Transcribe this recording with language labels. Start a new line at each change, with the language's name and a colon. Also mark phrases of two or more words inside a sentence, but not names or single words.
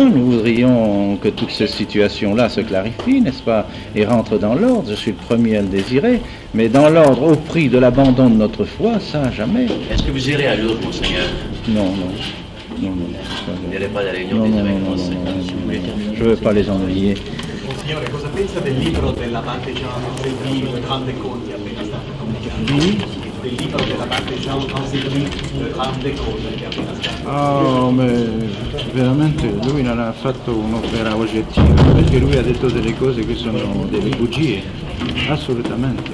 French: Nous voudrions que toutes ces situations-là se clarifient, n'est-ce pas, et rentrent dans l'ordre. Je suis le premier à le désirer, mais dans l'ordre, au prix de l'abandon de notre foi, ça, jamais. Est-ce que vous irez à Lourdes, Monseigneur? Non. Vous n'irez pas à la réunion des évêques français? Je ne veux pas les ennuyer.
Italian: Signore, cosa pensa del libro della parte di Grande Conti appena stato pubblicato? Del libro della parte Grande Conti che appena stato. Oh, ma veramente lui non ha fatto un'opera oggettiva, perché lui ha detto delle cose che sono delle bugie, assolutamente.